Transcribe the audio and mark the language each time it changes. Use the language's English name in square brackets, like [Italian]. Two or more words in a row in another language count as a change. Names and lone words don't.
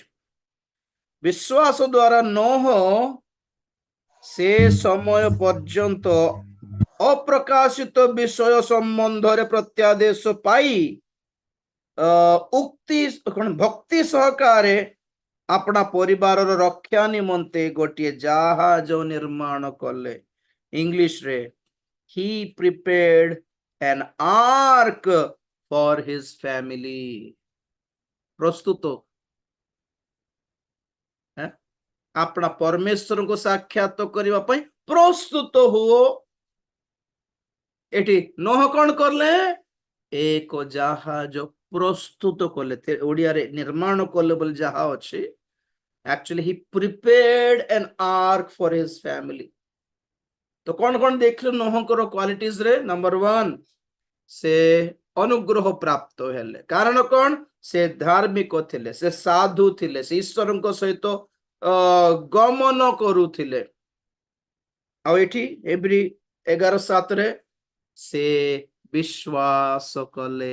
[Odia] ବିଶ୍ୱାସ ଦ୍ୱାରା ନୋହ ସେ ସମୟ ପର୍ଯ୍ୟନ୍ତ ଅପ୍ରକାଶିତ ବିଷୟ ସମ୍ବନ୍ଧରେ ପ୍ରତ୍ୟାଦେଶ ପାଇ ଭକ୍ତି ସହକାରେ ଆପଣା ପରିବାରର ରକ୍ଷା ନିମନ୍ତେ ଗୋଟିଏ ଜାହାଜ ନିର୍ମାଣ କଲେ। [English] ଇଂଲିଶରେ he prepared an ark for his family। [Odia] ପ୍ରସ୍ତୁତ, ଆପଣା ପରମେଶ୍ୱରଙ୍କୁ ସାକ୍ଷାତ କରିବା ପାଇଁ ପ୍ରସ୍ତୁତ ହୁଅ। ଏଠି ନୋହ କଣ କଲେ? ଏକ ଜାହାଜ ପ୍ରସ୍ତୁତ କଲେ। ଓଡ଼ିଆରେ ନିର୍ମାଣ କଲେ ବୋଲି ଯାହା ଅଛି, [English] actually he prepared an ark for his family। [Odia] ତ କଣ କଣ ଦେଖିଲୁ ନୋହଙ୍କର କ୍ୱାଲିଟିଜ ରେ? ନମ୍ବର 1, ସେ ଅନୁଗ୍ରହ ପ୍ରାପ୍ତ ହେଲେ। କାରଣ କଣ? ସେ ଧାର୍ମିକ ଥିଲେ, ସେ ସାଧୁ ଥିଲେ, ସେ ଈଶ୍ୱରଙ୍କ ସହିତ ଗମନ କରୁଥିଲେ। ଆଉ ଏଠି Hebrew 11:7 ସେ ବିଶ୍ୱାସ କଲେ।